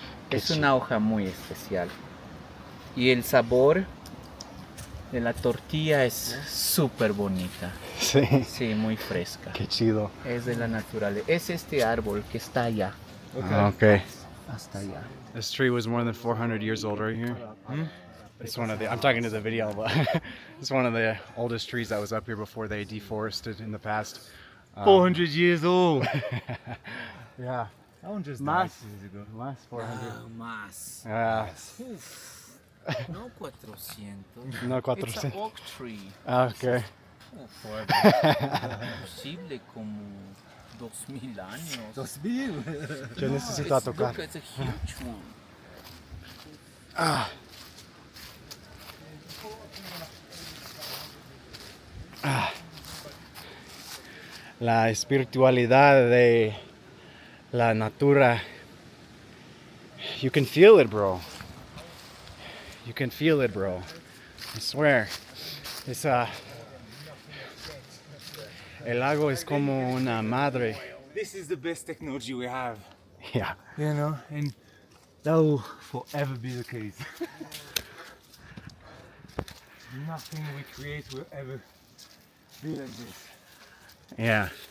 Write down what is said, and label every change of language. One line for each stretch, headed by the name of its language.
Spanish: Es una hoja muy especial. Y el sabor de la tortilla es súper bonita. Sí. Sí, muy fresca. Qué chido. Es de la naturaleza. Es este árbol que está allá.
English: Okay.
Spanish: Hasta allá.
English: This tree was more than 400 years old right here. It's one of the, I'm talking to the video, but it's one of the oldest trees that was up here before they deforested in the past. 400 years old. Yeah. That one just
Spanish: Más.
English: died years ago.
Spanish: Más 400. Más.
English: Yeah.
Spanish: No 400. No
English: It's an 400. oak tree. Okay.
Spanish: Posible como 2000 años. 2000. Yo necesito tocar.
English: Look, it's a huge one.
Spanish: La espiritualidad de la natura.
English: You can feel it, bro. You can feel it, bro. I swear.
Spanish: It's el lago es como una madre.
English: This is the best technology we have. Yeah. You know, and that will forever be the case. Nothing we create will ever be like this. Yeah.